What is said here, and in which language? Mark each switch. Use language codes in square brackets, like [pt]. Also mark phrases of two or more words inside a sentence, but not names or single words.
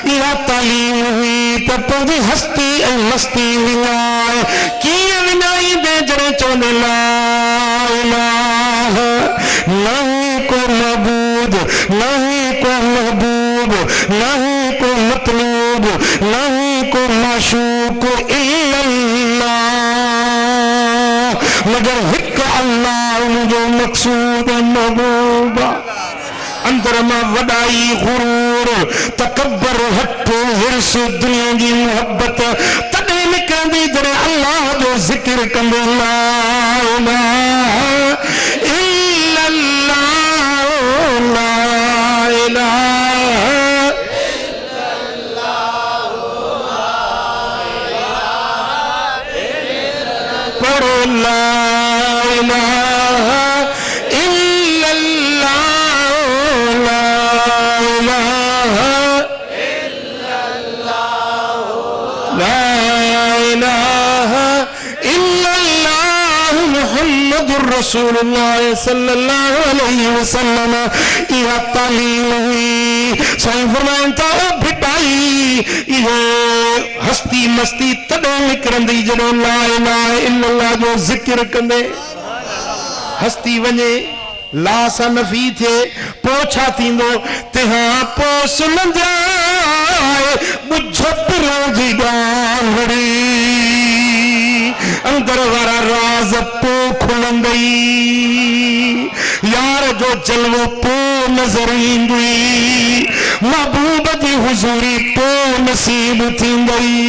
[sd] इहा तालीम हुई त पंहिंजी हस्ती ऐं मस्ती विञाए कीअं विञाईंदे जॾहिं चवंदे [ar] لا إله [sd] नहीं को मबूद नहीं को महबूब नहीं को मतलूब नहीं को माशूक इल्लल्लाह मगर हिक अल्लाह जो मकसूद महबूब अंदर में वडाई गुरूर तकबर हट हिर्स दुनिया की मोहब्बत तॾहिं निकिरंदी जॾहिं अल्लाह जो ज़िक्र कंदे [ar] لا إله إلا الله لا إله إلا الله पढ़ो لا إله رسول الله صلى الله عليه وسلم [sd] इहा तालीम हुई साईं फरमाइनि था ओ भिटाई इहो हस्ती मस्ती तॾहिं निकिरंदी जॾहिं [ar] لا إله إلا الله [sd] जो ज़िक्र कंदे हस्ती वञे ला सां नफ़ी थिए पोइ छा थींदो तंहिं पोइ सुलंजाए ॿुझ पिरो जी ॻाल्हि अंदर वारा राज पो खुलंदई यार जो जलवो पो नजर ईंदई महबूब जी हुजूरी पो नसीब थींदई